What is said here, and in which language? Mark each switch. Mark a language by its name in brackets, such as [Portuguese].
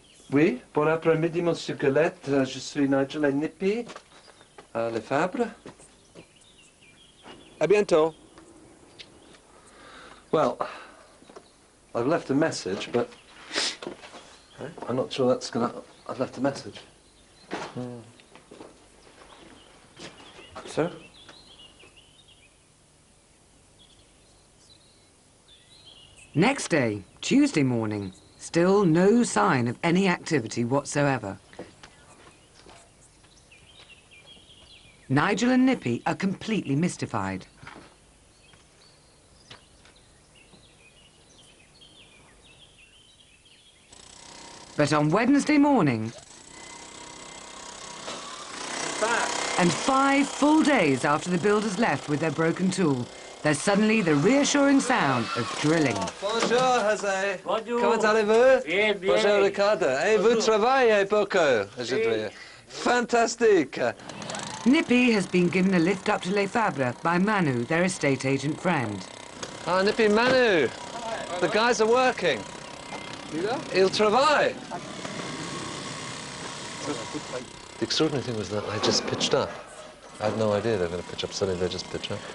[French] Oui, bon après-midi, Monsieur Galette. Je suis Nigel et Nippy à Les Fabres. À bientôt. [English] Well, I've left a message, but I'm not sure that's gonna. I've left a message. So? Next day, Tuesday morning, still no sign of any activity whatsoever. Nigel and Nippy are completely mystified. But on Wednesday morning, and 5 full days after the builders left with their broken tool, there's suddenly the reassuring sound of drilling. [French] Bonjour, Jose. Bonjour. Comment allez-vous? Bien, bien. Bonjour, Ricardo. Et vous travaillez beaucoup aujourd'hui. Fantastique. [English] Nippy has been given a lift up to Les Fabres by Manu, their estate agent friend. Ah, Nippy, Manu. The guys are working. [French] Il travaille. [English] The extraordinary thing was that they just pitched up. I had no idea they were going to pitch up. Suddenly they just pitch up.